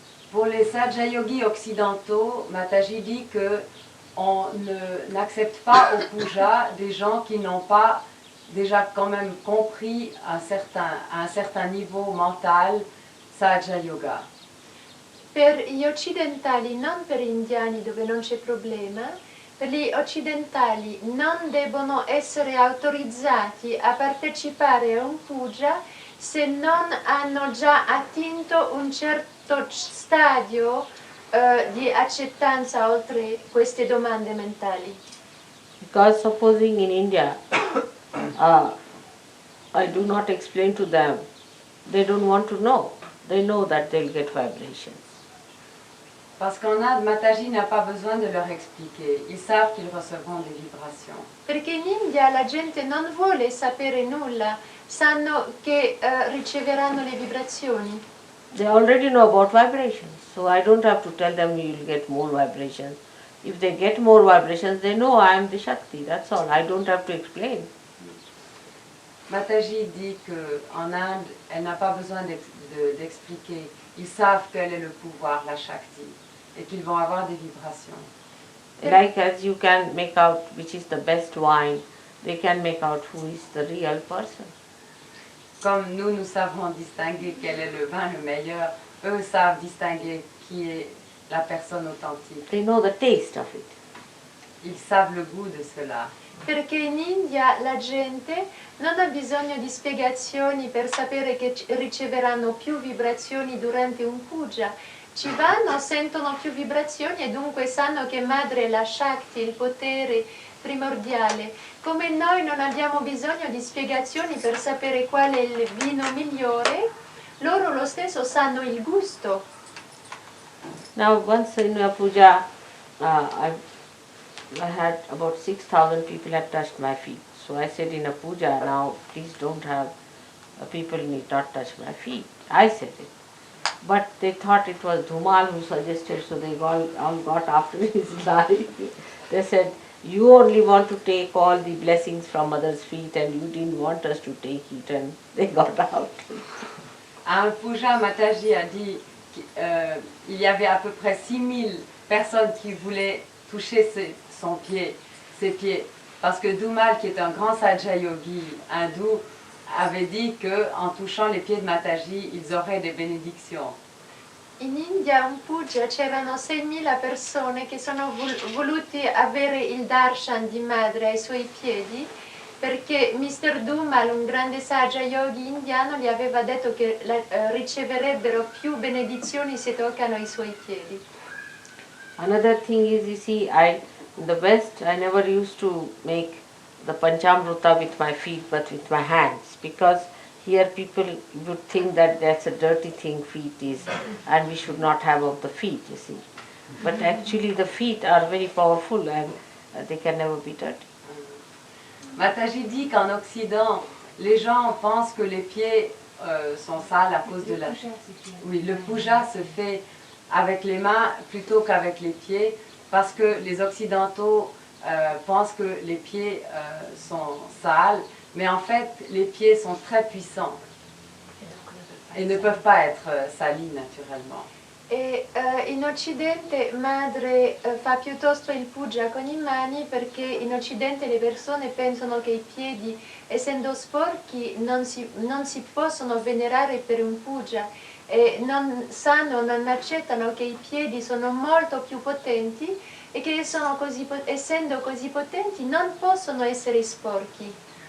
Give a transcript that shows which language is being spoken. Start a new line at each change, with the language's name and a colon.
French: Pour les Sahaja Yogis occidentaux, Mataji dit que on n'accepte pas au puja des gens qui n'ont pas déjà quand même compris à un certain niveau mental Sahaja Yoga.
Italian: Per gli occidentali, non per gli indiani dove non c'è problema, per gli occidentali non debbono essere autorizzati a partecipare a un puja se non hanno già attinto un certo stadio di accettanza oltre queste domande mentali.
English: Because supposing in India, I do not explain to them, they don't want to know. They know that they'll get vibrations.
French: Parce qu'en Inde, Mataji n'a pas besoin de leur expliquer. Ils savent qu'ils recevront des vibrations.
Italian: Perché in India la gente non vuole sapere nulla, sanno che riceveranno le vibrazioni.
English: They already know about vibrations, so I don't have to tell them you will get more vibrations. If they get more vibrations, they know I am the Shakti, that's all. I don't have to explain.
French: Mataji dit qu'en Inde, elle n'a pas besoin d'expliquer. Ils savent quel est le pouvoir, la Shakti, et qu'ils vont avoir des vibrations.
English: Like as you can make out which is the best wine, they can make out who is the real person.
French: Comme nous savons distinguer quel est le vin le meilleur, eux savent distinguer qui est la personne authentique.
English: They know the taste of it.
French: Ils savent le goût de cela.
Italian: Perché in India la gente non ha bisogno di spiegazioni per sapere che riceveranno più vibrazioni durante un puja. Ci vanno, sentono più vibrazioni e dunque sanno che madre è la Shakti, il potere primordiale. Come noi non abbiamo bisogno di spiegazioni per sapere qual è il vino migliore, loro lo stesso sanno il gusto.
English: Now once in a puja, I had about 6,000 people had touched my feet. So I said in a puja, now please don't have, people need not touch my feet. I said it. But they thought it was Dhumal who suggested, so they all got after his life. They said, you only want to take all the blessings from others' feet and you didn't want us to take it, and they got out.
French: À un puja, Mataji a dit qu'il y avait à peu près 6000 personnes qui voulaient toucher ses pieds. Parce que Dhumal, qui est un grand Sahaja Yogi hindou, avait dit qu'en touchant les pieds de Mataji, ils auraient des bénédictions.
Italian: In India un puja c'erano 6.000 persone che sono voluti avere il darshan di madre ai suoi piedi perché Mr. Dhumal, un grande Sahaja Yogi indiano, gli aveva detto che riceverebbero più benedizioni se toccano i suoi piedi.
English: Another thing is, you see, in the West, I never used to make the Panchamrita with my feet but with my hands, because here people would think that that's a dirty thing, feet is, and we should not have of the feet, you see. But actually the feet are very powerful and they can never be dirty.
French: Mataji dit qu'en Occident, les gens pensent que les pieds sont sales à cause de la... Oui, le puja se fait avec les mains plutôt qu'avec les pieds parce que les Occidentaux pensent que les pieds sont sales, mais en fait, les pieds sont très puissants et ne peuvent pas être salis naturellement.
Italian: E in Occidente madre fa piuttosto il puja con i mani perché in Occidente le persone pensano che i piedi, essendo sporchi, non si possono venerare per un puja e non sanno, non accettano che i piedi sono molto più potenti e che essendo così potenti non possono essere sporchi.